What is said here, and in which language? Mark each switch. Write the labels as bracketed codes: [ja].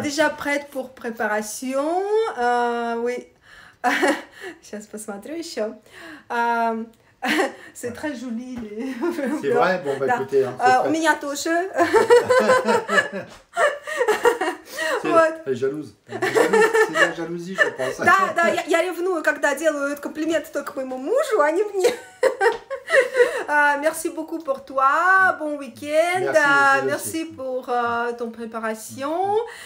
[fr] Déjà prête pour préparation, oui. [ru] Сейчас посмотрю еще. [fr] C'est très joli. C'est vrai? Bon, bah écoutez. [ru] У меня тоже. [fr] Elle est jalouse. C'est de la jalousie, je pense. [ru] Да, я ревную, когда делают комплименты только моему мужу, а не мне. [fr] Merci beaucoup pour toi, bon week-end, merci pour ton préparation.